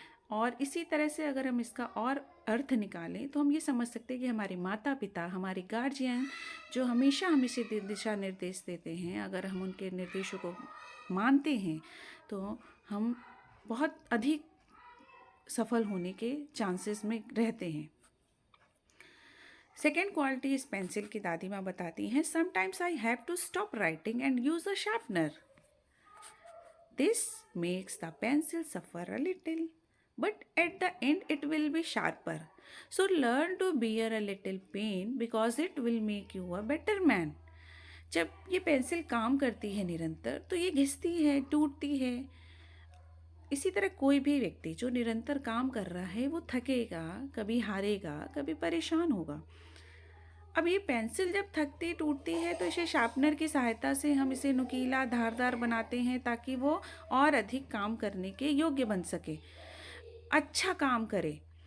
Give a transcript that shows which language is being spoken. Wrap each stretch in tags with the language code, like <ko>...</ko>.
<hi>और इसी तरह से अगर हम इसका और अर्थ निकालें तो हम ये समझ सकते हैं कि हमारे माता पिता, हमारे गार्जियन जो हमेशा हमें दिशा निर्देश देते हैं, अगर हम उनके निर्देशों को मानते हैं तो हम बहुत अधिक सफल होने के चांसेस में रहते हैं। सेकेंड क्वालिटी इस पेंसिल की दादी माँ बताती हैं,</hi> <en>Sometimes I have to stop writing and use a sharpener. This makes the pencil suffer a little, but at the end it will be sharper. So learn to bear a little pain because it will make you a better man.</en> <hi>जब ये pencil काम करती है निरंतर तो ये घिसती है, टूटती है। इसी तरह कोई भी व्यक्ति जो निरंतर काम कर रहा है वो थकेगा, कभी हारेगा, कभी परेशान होगा। अब ये पेंसिल जब थकती टूटती है तो इसे शार्पनर की सहायता से हम इसे नुकीला धारदार बनाते हैं ताकि वो और अधिक काम करने के योग्य बन सके, अच्छा काम करे।</hi>